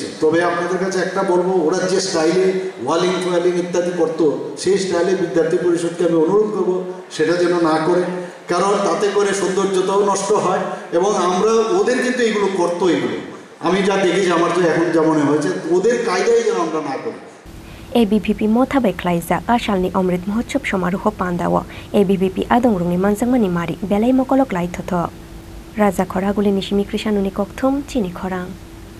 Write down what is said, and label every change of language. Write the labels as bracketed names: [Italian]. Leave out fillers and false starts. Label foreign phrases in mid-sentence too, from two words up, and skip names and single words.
[Bangla] তবে আপনাদের কাছে একটা বলবো, ওরা যে স্টাইলে ওয়ালিং ফোয়ালিং ইত্যাদি করতো সেই স্টাইলে বিদ্যার্থী পরিষদকে আমি অনুরোধ করবো সেটা যেন না করে, কারণ তাতে করে সৌন্দর্যতাও নষ্ট হয় এবং আমরা ওদের কিন্তু এগুলো করতো, এগুলো আমি যা দেখেছি আমার তো এখন যা মনে হয়েছে ওদের কায়দায় যেন আমরা না করি। [Kok Borok] ABVP Motha by Khlaijak Ashalni Amrit Mahotsav Samaroh Pandao ABVP Adongrungni Manjakha Mari Belai Mokolok Lai Thotho Raja Khorang Aguli Nishimi Krishanuni Kokthum Chini Khorang